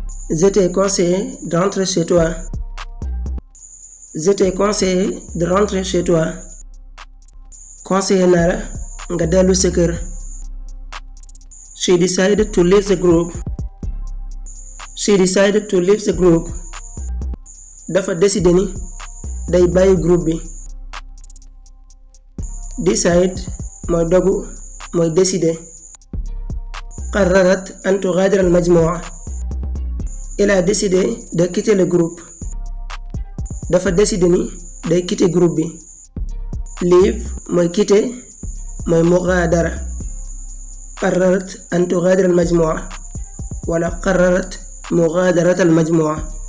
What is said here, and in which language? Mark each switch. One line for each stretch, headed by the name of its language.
French: Je t'ai conseillé de rentrer chez toi. Je t'ai conseillé de rentrer chez toi.
Wolof: Conseiller nara nga dellu sa kër.
English: She decided to leave the group. She decided to leave the group.
Wolof: Dafa décidé ni day bàyyi groupe bi. Decide mooy dogu mooy décider. قررت أن تغادر المجموعة.
French: Elle a décidé de quitter le groupe. Dafa décidé ni day quitter groupe bi.
Wolof: Leave mooy quitter mooy mughadara.
Arabic: قررت أن تغادر المجموعة ولا قررت مغادرة المجموعة.